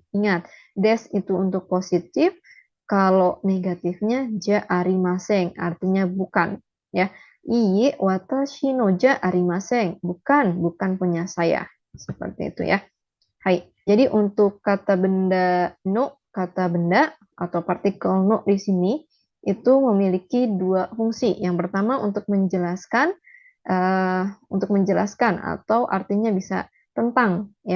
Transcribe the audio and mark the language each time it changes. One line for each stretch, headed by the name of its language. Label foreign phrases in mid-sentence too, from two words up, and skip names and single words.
Indonesian: Ingat, des itu untuk positif, kalau negatifnya
Japanese: じゃありません,
Indonesian: artinya bukan. Ya,
Japanese: いいえ わたし の じゃありません.
Indonesian: Bukan, bukan punya saya. Seperti itu ya. Hai. Jadi untuk kata benda no, kata benda atau partikel no di sini itu memiliki dua fungsi. Yang pertama untuk menjelaskan atau artinya bisa tentang ya.